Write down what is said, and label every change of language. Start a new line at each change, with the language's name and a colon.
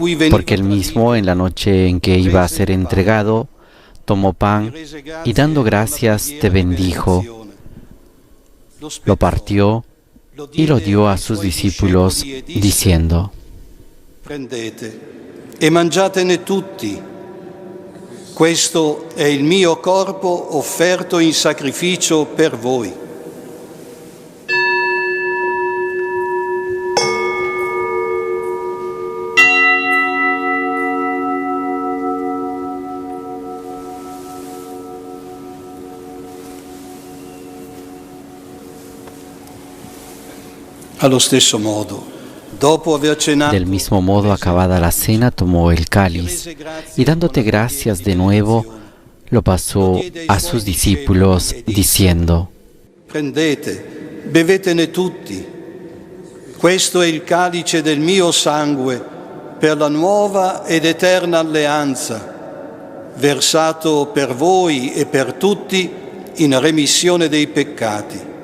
Spanish: Porque él mismo, en la noche en que iba a ser entregado, tomó pan y dando gracias te bendijo, lo partió y lo dio a sus discípulos, diciendo:
Italian: Prendete e mangiatene tutti. Questo è il mio corpo offerto in sacrificio per voi. Allo stesso modo, dopo aver cenato,
Spanish: Del mismo modo, acabada la cena, tomó el cáliz y dándote gracias de nuevo, lo pasó a sus discípulos diciendo:
Italian: prendete, bevetene tutti. Questo è il calice del mio sangue per la nuova ed eterna alleanza, versato per voi e per tutti in remissione dei peccati.